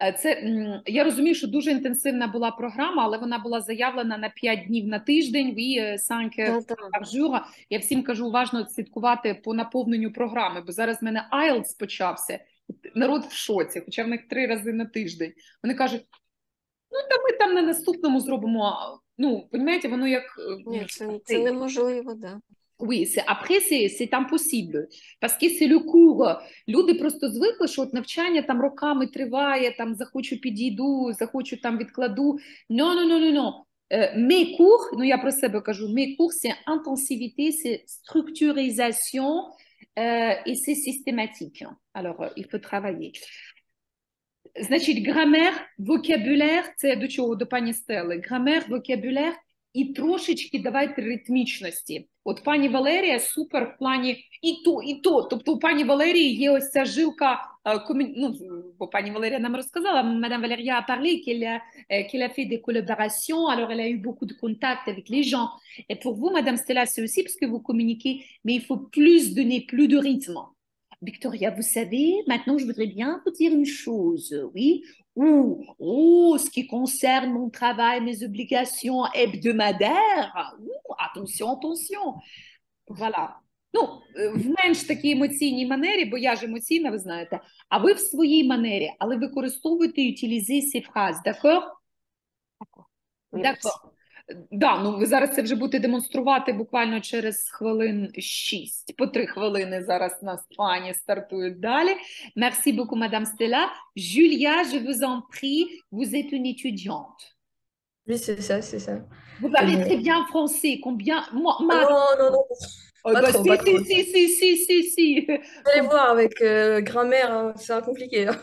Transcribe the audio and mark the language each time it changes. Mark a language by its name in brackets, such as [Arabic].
[Ukrainian] Це, я розумію, що дуже інтенсивна була програма, але вона була заявлена на 5 днів на тиждень, 5 par jour. Я всім кажу уважно слідкувати по наповненню програми, бо зараз в мене IELTS почався. Народ в шоці, хоча в них 3 рази на тиждень. Вони кажуть, ну, та ми там на наступному зробимо. Ну, розумієте, воно як... Ні, це неможливо, да. [French] Oui, après, c'est impossible, parce que c'est le cours. [Ukrainian] Люди просто звикли, що от навчання там роками триває, там захочу підійду, захочу там відкладу. [French] Non. Mes cours, [Ukrainian] ну я про себе кажу, [French] mes cours, c'est intensivité, c'est structurisation et c'est systématique. Alors, il faut travailler. [Ukrainian] Значить, грамер, vocabulaire, це до чого, до пані Стели. Грамер, vocabulaire і трошечки давайте ритмічності. От пані Валерія супер в плані і то. Тобто у пані Валерії є ось ця жилка, ну, бо пані Валерія нам розказала, [French] Madame Valérie a parlé qu'elle a fait des collaborations, alors elle a eu beaucoup de contacts avec les gens. Et pour vous, Madame Stella, c'est aussi parce que vous communiquez, mais il faut donner plus de rythme. Victoria, vous savez, maintenant je voudrais bien vous dire une chose, oui, ou ce qui concerne mon travail, mes obligations hebdomadaires, attention. Voilà. [Ukrainian] Ну, в менш такій емоційній манері, бо я ж емоційна, ви знаєте, а ви в своїй манері, але використовуйте [French] utiliser ces phrases, d'accord? D'accord. [Ukrainian] Да, ну ви зараз це вже будете демонструвати буквально через хвилин 6. По 3 хвилини зараз у нас пані стартують далі. [French] Merci beaucoup, Madame Stella. Julia, je vous en prie, vous êtes une étudiante. Oui, c'est ça, c'est ça. Vous Et parlez bon. très bien français. Combien? Moi, Ah non, non, non, oh, pas bah, trop, si, pas trop. si. Vous allez voir avec grammaire, hein, ça sera compliqué, hein.